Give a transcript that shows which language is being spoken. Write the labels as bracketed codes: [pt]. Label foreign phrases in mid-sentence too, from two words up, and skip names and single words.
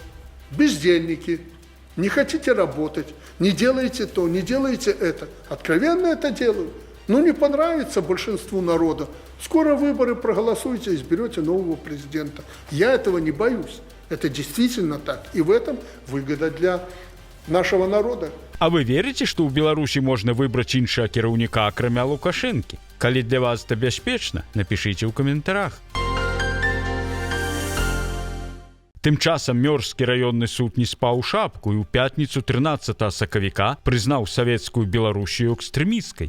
[ru] Бездельники, не хотите работать, не делаете то, не делаете это. Откровенно это делаю. Ну, не понравится большинству народа. Скоро выборы, проголосуйте, изберете нового президента. Я этого не боюсь. Это действительно так. И в этом выгода для нашего народа. А вы верите, [be] што ў Беларусі можна выбраць іншага кіраўніка, акрамя Лукашэнкі? Калі для вас это бяспечна, напішыце ў каментарах. Тым часам Мёрзскі раённы суд не спаў шапку і ў пятніцу 13 сакавіка прызнаў савецкую Беларусію экстрэмісткай.